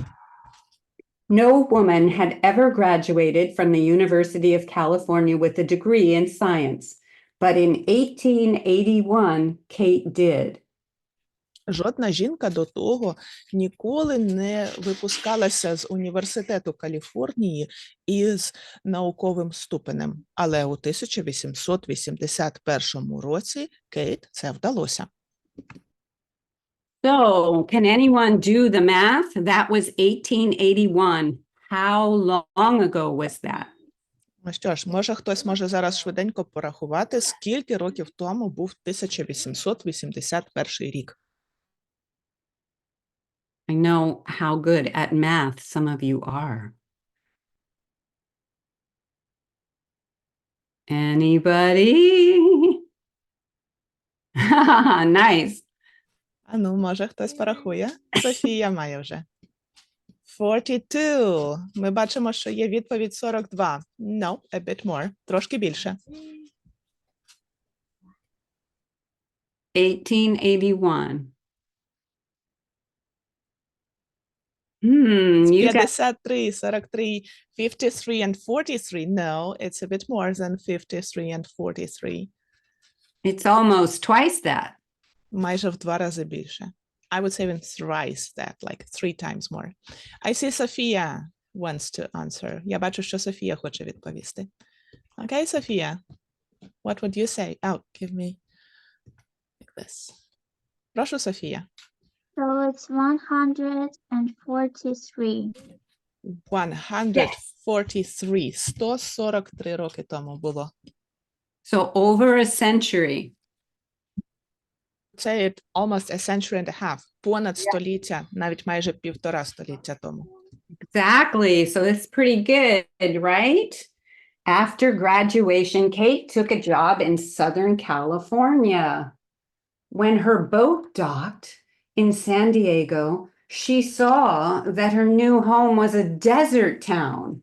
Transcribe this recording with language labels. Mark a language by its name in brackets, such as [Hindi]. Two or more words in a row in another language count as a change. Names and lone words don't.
[English] No woman had ever graduated from the University of California with a degree in science, but in 1881, Kate did. [Ukrainian] Жодна жінка до того ніколи не випускалася з Університету Каліфорнії із науковим ступенем. Але у 1881 році Кейт це вдалося. [English] So, can anyone do the math? That was 1881. How long ago was that? [Ukrainian] Ну що ж, може хтось може зараз швиденько порахувати, скільки років тому був 1881 рік. [English] I know how good at math some of you are. Anybody? Nice. [Ukrainian] А ну, може хтось порахує? Софія має вже. 42. Ми бачимо, що є відповідь 42. [English] No, a bit more. [Ukrainian] Трошки більше. [English] 1881. You got 53, 43, 53 and 43. No, it's a bit more than 53 and 43. it's almost twice that. [Ukrainian] Майже в 2 рази більше. [English] I would say even thrice that, like 3 times more. I see Sophia wants to answer. [Ukrainian] Я бачу, що Софія хоче відповісти. [English] Okay, Sophia, what would you say? Oh, give me like this. [Ukrainian] Прошу, Софія. [English] So it's 143. [Ukrainian] 143. 143 роки тому було. [English] So over a century. Say it almost a century and a half. [Ukrainian] Понад століття, навіть майже 1,5 століття тому. [English] Exactly. So it's pretty good, right? After graduation, Kate took a job in Southern California. When her boat docked in San Diego, she saw that her new home was a desert town.